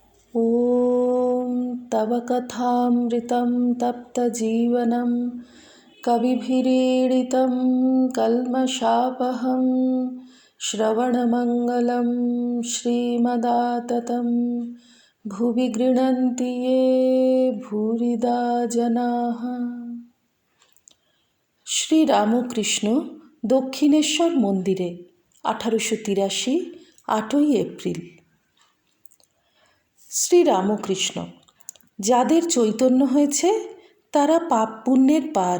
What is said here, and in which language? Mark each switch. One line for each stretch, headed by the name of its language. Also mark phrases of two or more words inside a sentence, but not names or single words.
Sanskrit: ॐ तव कथामृतं तप्तजीवनं कविभिरीडितं कल्मषापहं श्रवणमङ्गलं श्रीमदाततं भुवि गृह्णन्ति ये भूरिदा जनाः।
Bangla: শ্রীরামকৃষ্ণ দক্ষিণেশ্বর মন্দিরে 1883 8ই এপ্রিল। শ্রীরামকৃষ্ণ, যাদের চৈতন্য হয়েছে তারা পাপ পুণ্যের পার।